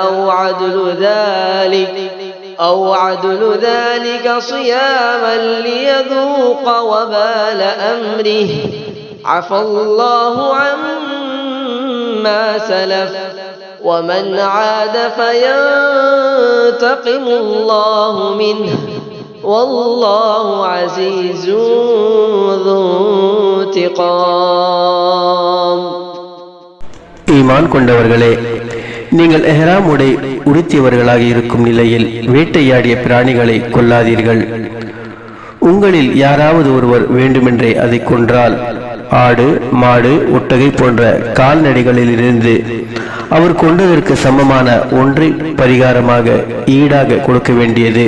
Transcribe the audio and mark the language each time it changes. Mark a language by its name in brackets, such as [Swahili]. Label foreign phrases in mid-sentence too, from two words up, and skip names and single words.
[Arabic] أو عدل ذلك صياما ليذوق وبال أمره عفى الله عما سلف ومن عاد فينتقم الله منه والله عزيز ذو انتقام. [Tamil] ஈமான் கொண்டவர்களே, நீங்கள் எஹ்ராம் உடை உடுத்தியவர்களாக இருக்கும் நிலையில் வேட்டையாடிய பிராணிகளை கொல்லாதீர்கள். உங்களில் யாராவது ஒருவர் வேண்டுமென்றே அதை கொன்றால் ஆடு, மாடு, ஒட்டகை போன்ற கால்நடைகளிலிருந்து அவர் கொண்டதற்கு சமமான ஒன்றை பரிகாரமாக ஈடாக கொடுக்க வேண்டியது.